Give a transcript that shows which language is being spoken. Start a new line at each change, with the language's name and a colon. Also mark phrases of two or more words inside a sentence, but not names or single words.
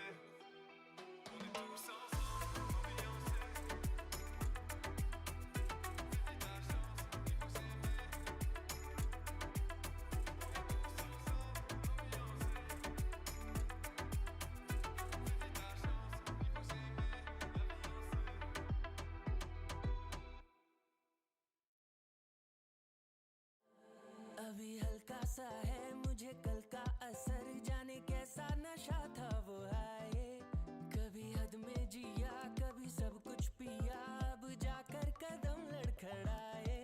French: On est tous ensemble, ambiancés. Saisis ta chance, il faut s'aimer. On est tous ensemble, ambiancés. Saisis ta chance, il faut s'aimer, la vie en C.
Hindi: अभी हल्का सा है मुझे कल का असर, जाने कैसा नशा था वो आए। कभी हद में जिया, कभी सब कुछ पिया, अब जाकर कदम लड़खड़ाए।